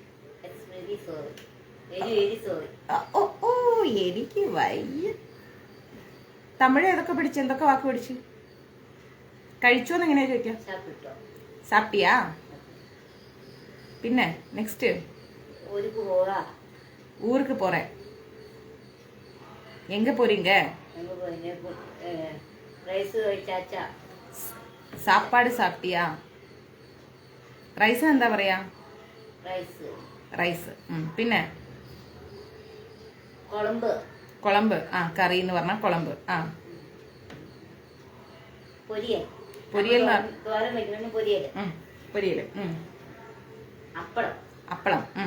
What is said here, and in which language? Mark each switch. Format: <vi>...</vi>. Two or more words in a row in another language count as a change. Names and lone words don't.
<ml>ഓ എനിക്ക് വയ്യ. തമിഴ് ഏതൊക്കെ പഠിച്ചു? എന്തൊക്കെ വാക്ക് പഠിച്ചു? കഴിച്ചോന്ന് എങ്ങനെയാ ചോദിക്കാം? സാപ്പിയാ? പിന്നെ നെക്സ്റ്റ്</ml> <ta>ஊருக்கு போறேன். எங்க போறீங்க? சாப்பாடு சாப்பிட்டியா?</ta> <ml>റൈസ് എന്താ പറയാ? റൈസ്. പിന്നെ കുളമ്പ്. ആ, കറി എന്ന് പറഞ്ഞ കുളമ്പ്. ആ, പൊരിയൽ. പൊരിയല്. അപ്പളം.</ml>